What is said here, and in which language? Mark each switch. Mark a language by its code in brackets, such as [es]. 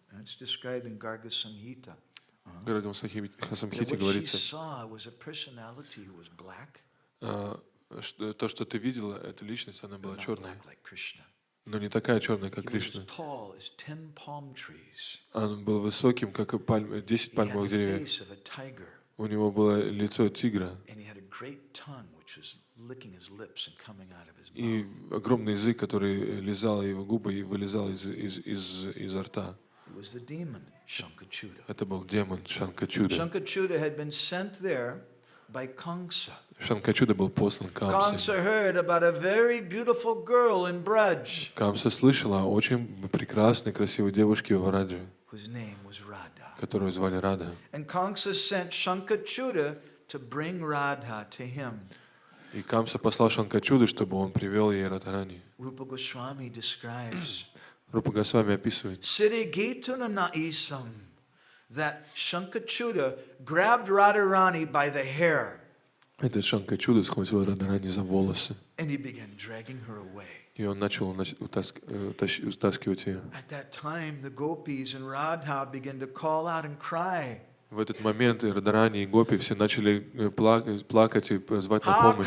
[en] It's described in Garga Samhita. [ru] В Гаргам Самхите [en] What she [ru] говорится, [en] saw was a personality who was black, [ru] то, что ты видела, эта личность, она была [en] but not [ru] черной. [en] black like Krishna. [ru] Но не такая черная, как [en] He was [ru] Кришна. [en] as tall as 10 palm trees. [ru] Он был высоким, как и 10 [en] He had [ru] пальмовых [en] the [ru] деревьев. [en] face of a tiger, [ru] У него было лицо тигра [en] and he had a great tongue which was licking his lips and coming out of his [ru] и [en] mouth. [ru] огромный язык, который лизал его губы и вылезал изо рта. [en] It was the demon, Shankachuda. [ru] Это был демон Шанкачуда. [en] Shankachuda had been sent there by Kamsa. [ru] Шанкачуда был послан Камсой. [en] Kamsa heard about a very beautiful girl in Braj, [ru] Камса слышала о очень прекрасной, красивой девушке в Врадже, [en] whose name was Radha. [ru] которую звали Рада. [en] And Kamsa sent Shankachuda to bring Radha to him. [ru] И Камса послал Шанкачуду, чтобы он привел ей Радхарани. [en] Rupa Goswami describes [ru] Рупа Госвами описывает, [en] Siddhi Gituna Naisam, that Shankachuda grabbed Radharani by the hair [ru] этот Шанкачуда схватил Радхарани за волосы, [en] and he began dragging her away. [ru] и он начал утаскивать ее. [en] At that time, the gopis and Radha began to call out and cry. [ru] В этот момент и Радхарани, и Гопи все начали плакать и звать на помощь.